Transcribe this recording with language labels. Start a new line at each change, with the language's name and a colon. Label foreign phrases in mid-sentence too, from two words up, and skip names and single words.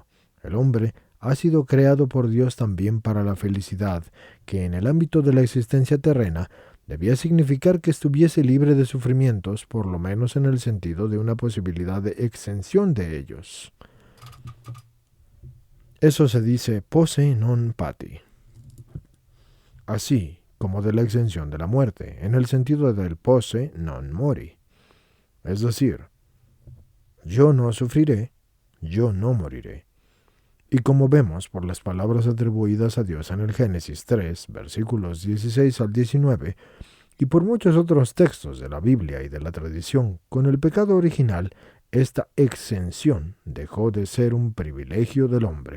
Spanish: El hombre ha sido creado por Dios también para la felicidad, que en el ámbito de la existencia terrena debía significar que estuviese libre de sufrimientos, por lo menos en el sentido de una posibilidad de exención de ellos. Eso se dice
Latin: posse non pati.
Spanish: Así como de la exención de la muerte, en el sentido del
Latin: posse non mori.
Spanish: Es decir, yo no sufriré, yo no moriré. Y como vemos por las palabras atribuidas a Dios en el Génesis 3, versículos 16 al 19, y por muchos otros textos de la Biblia y de la tradición, con el pecado original, esta exención dejó de ser un privilegio del hombre.